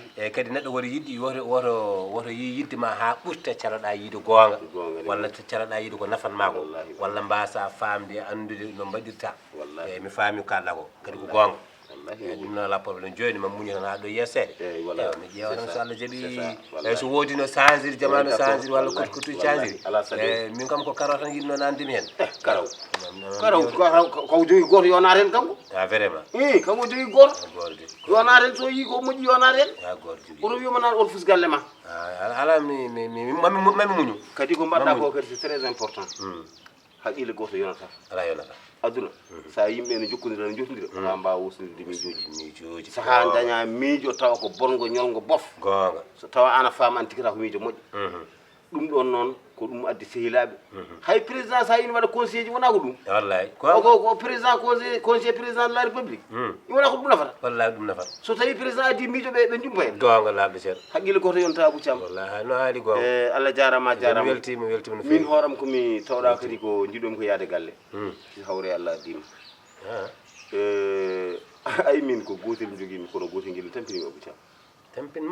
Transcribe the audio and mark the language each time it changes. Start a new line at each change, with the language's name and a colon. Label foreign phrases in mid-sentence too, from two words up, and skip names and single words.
Fula: eyyi kadi neɗɗo woto yiɗɗi woto yi yidde ma ha ɓurta caloɗa yiide gonga walla caloɗa yiide ko nafanma ko walla mbasa famde andude no mbaɗirta eyyi mi faami kalɗa ko kadi ko gonga eyyi ɗum noon ala probléme joni ma muñi tan ha ɗo yersede eyyi mi ƴeewa tan so Allah jaaɓi eyyi so woodi no changiri jamanu changiri walla kutu changiri eyyi min kam ko karaw tan yiɗno nandimi hen karaw ko jogui goto yonata hen kanko vraiment kanko jogui goto yonata hen so yi ko moƴƴi yonata hen oto wiyoma nan on fus galle ma ala mami muñu kadi ko mbaɗɗa ko kadi
French: c'est très important
Fula: haqqille goto yonata ala yonata aduna sa yimɓe ne jokkodira ne jotodira ha mbawa wosnide miijoji saha daña miijo tawa ko bongo ñolgo bof gonga so tawa ana faama an tigata ko miijo moƴƴo ɗum ɗon noon ko ɗum addi sehilaɓe hay président sa yini waɗa conseil ji wona ko ɗum wallahi ko président conseil
French: président de la république
Fula: wona ko ɗum nafata wallahi ɗum nafata so tawi président addi miijo ɓe jumpa hen gonga laaɓe seeɗa haqqille goto yonta Abou Thiam wallahi no haali gonga Allah jarama mi weltima no min hooram komi tawɗa kadi ko jiɗomi ko yaade galle si hawre Allah addima ay min ko gotel joguimi kono gotel guel tampinimi Abou Thiam